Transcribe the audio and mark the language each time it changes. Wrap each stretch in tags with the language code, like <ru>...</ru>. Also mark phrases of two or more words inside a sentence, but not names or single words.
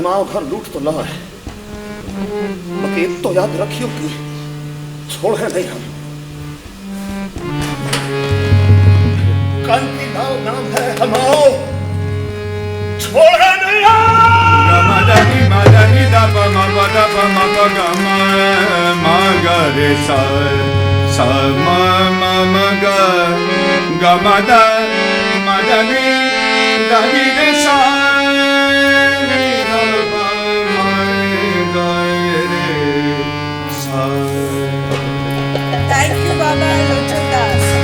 <hi>हमारा घर लूट तो लिया है, मगर एक तो याद रखियो कि छोड़े नहीं हम। कांति नाम है हमारा, छोड़े नहीं Gamadani madani da pa ma pa da pa ma pa ga ma ga re sa sa ma ma ma ga ga ma da madani da ni re sa re ga ma ma ga re sa.</hi> <en>Thank you, Baba Lochan Das.</en>